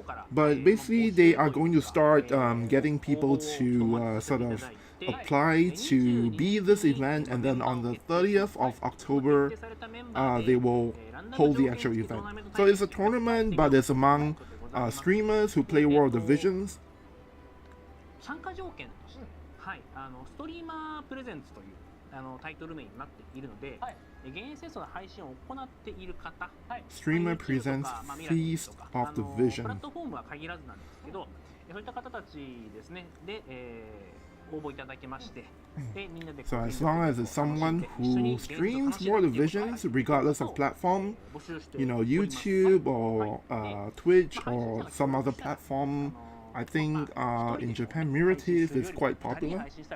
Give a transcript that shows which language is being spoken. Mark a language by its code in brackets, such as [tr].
[en] But basically, they are going to start getting people to sort of apply to be this event, and then on the 30th of October, they will hold the actual event. So it's a tournament, but it's among streamers who play World of Visions. [ja] 参加条件として、ストリーマープレゼンツというタイトル名になっているので、現役戦争の配信を行っている方、 [en] Streamer presents Feast of the Vision. [ja] プラットフォームは限らずなんですけど、そういった方たちですね、で、応募いただきまして、でみんなで [en] So as long as it's someone who streams World of Visions, regardless of platform, YouTube or Twitch or some other platform, I think in Japan, Mirative is quite popular.